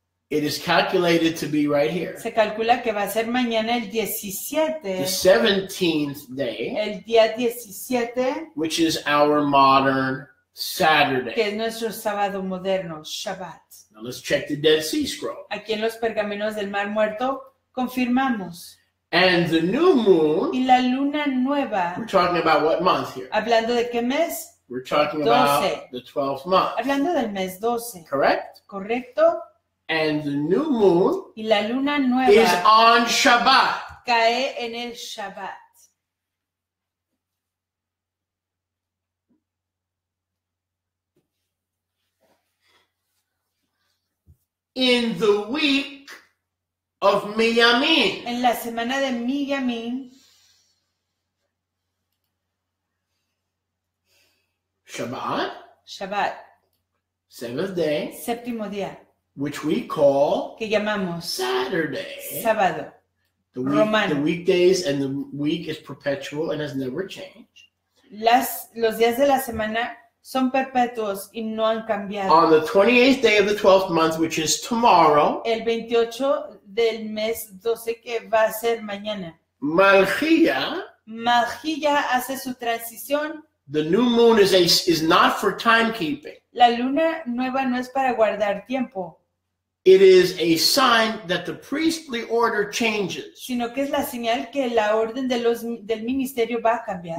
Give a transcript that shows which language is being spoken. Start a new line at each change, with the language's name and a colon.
English: It is calculated to be right here.
Spanish: se calcula que va a ser mañana el
English: The 17, 17th day,
Spanish: el día 17,
English: which is our modern Saturday.
Spanish: que es nuestro sábado moderno, Shabbats.
English: Now let's check the Dead Sea Scroll.
Spanish: Aquí en los pergaminos del Mar Muerto confirmamos.
English: And the new moon,
Spanish: Y la luna nueva,
English: we're talking about what month here?
Spanish: ¿hablando de qué mes?
English: We're talking 12. about the 12th month,
Spanish: Hablando del mes 12,
English: correct?
Spanish: ¿correcto?
English: And the new moon
Spanish: Y la luna
English: is
Spanish: nueva
English: on Shabbat.
Spanish: cae en el Shabbat.
English: In the week of Miyamin.
Spanish: En la semana de Miyamin,
English: Shabbat,
Spanish: Shabbat,
English: 7th day,
Spanish: séptimo día,
English: which we call
Spanish: que llamamos
English: Saturday.
Spanish: sábado.
English: The
Spanish: Romano.
English: weekdays and the week is perpetual and has never changed.
Spanish: Los días de la semana son perpetuos y no han cambiado.
English: On the 28th day of the 12th month, which is tomorrow,
Spanish: El 28 del mes 12, que va a ser mañana,
English: Malchia,
Spanish: Magia hace su transición.
English: the new moon is not for timekeeping.
Spanish: La luna nueva no es para guardar tiempo,
English: It is a sign that the priestly order changes.
Spanish: sino que es la señal que la orden del ministerio va a cambiar.